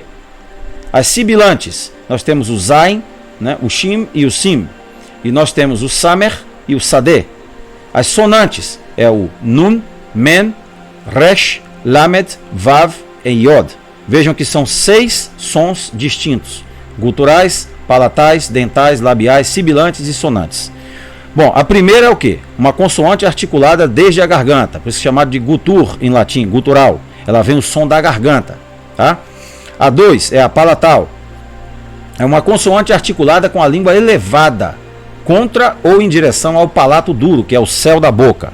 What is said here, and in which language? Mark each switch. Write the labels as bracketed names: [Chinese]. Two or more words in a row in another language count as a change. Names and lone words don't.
[Portuguese] As sibilantes. Nós temos o Zain, né, o Shim e o Sim. E nós temos o Samer e o Sadeh. As sonantes é o Nun, Men, Resh, Lamed, Vav e Yod. Vejam que são 6 sons distintos. Guturais, palatais, dentais, labiais, sibilantes e sonantes. Bom, a primeira é o que? Uma consoante articulada desde a garganta, por isso é chamado de gutur em latim, gutural. Ela vem o som da garganta. Tá? A 2 é a palatal. É uma consoante articulada com a língua elevada, contra ou em direção ao palato duro, que é o céu da boca.